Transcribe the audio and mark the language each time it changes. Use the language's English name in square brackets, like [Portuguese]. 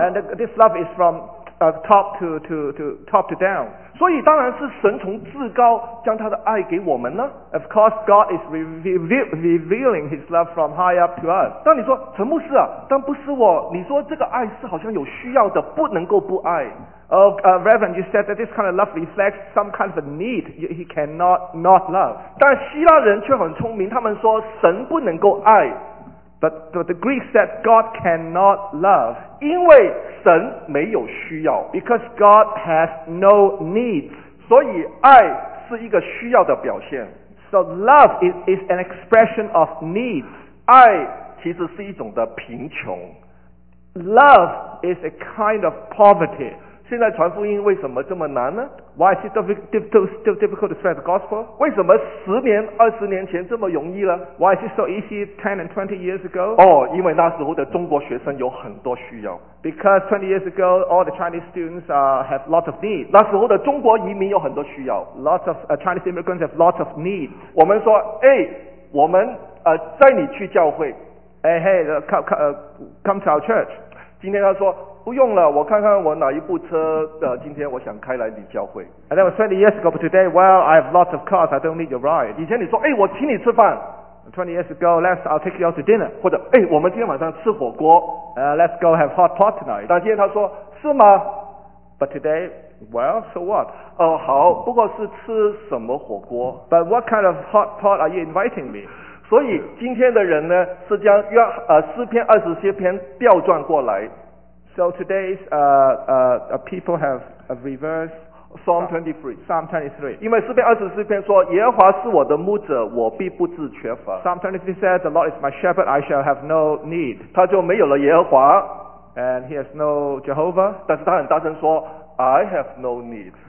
[English] And this love is from top to down. [Chinese] 所以当然是神从至高将他的爱给我们呢。 [English] Of course, God is revealing His love from high up to us. [Chinese] 但你说陈牧师啊，但不是我，你说这个爱是好像有需要的，不能够不爱。 [English] Reverend, you said that this kind of love reflects some kind of a need. He cannot not love. [Chinese] 但希腊人却很聪明，他们说神不能够爱。 [English] But the Greeks said God cannot love. [Chinese] 因为神没有需要。 [English] Because God has no needs. [Chinese] 所以爱是一个需要的表现。 [English] So love is an expression of needs. [Chinese] 爱其实是一种的贫穷。 [English] Love is a kind of poverty. [Chinese] 现在传福音为什么这么难呢？ [English] Why is it so difficult to spread the gospel? [Chinese] 为什么十年二十年前这么容易了？ [English] Why is it so easy 10 and 20 years ago? [Chinese] 哦，因为那时候的中国学生有很多需要。 [English] Because 20 years ago, all the Chinese students have lots of need. [Chinese] 那时候的中国移民有很多需要。 [English] Lots of Chinese immigrants have lots of need. [Chinese] 我们说，哎，我们带你去教会。 [English] Hey, hey, come to our church. [Chinese] 今天他说不用了，我看看我哪一部车今天我想开来你教会。 [English] And that was 20 years ago, but today, well, I have lots of cars, I don't need your ride. [Chinese] 以前你说，哎，我请你吃饭。 [English] 20 years ago, I'll take you out to dinner. [Chinese] 或者，哎，我们今天晚上吃火锅。 [English] Let's go have hot pot tonight. [Chinese] 但今天他说，是吗？ [English] But today, well, so what? [Chinese] 好，不过是吃什么火锅？ [English] But what kind of hot pot are you inviting me? [Chinese] 所以今天的人呢，是将诗篇二十七篇调转过来。 [English] So today's people have a reverse Psalm 23. [Chinese] 因为诗篇二十七篇说，耶和华是我的牧者，我必不致缺乏。 [English] Psalm 23 says, the Lord is my shepherd, I shall have no need. [Chinese] 他就没有了耶和华。 [English] And he has no Jehovah. [Chinese] 但是他很大声说 ， [English] I have no need.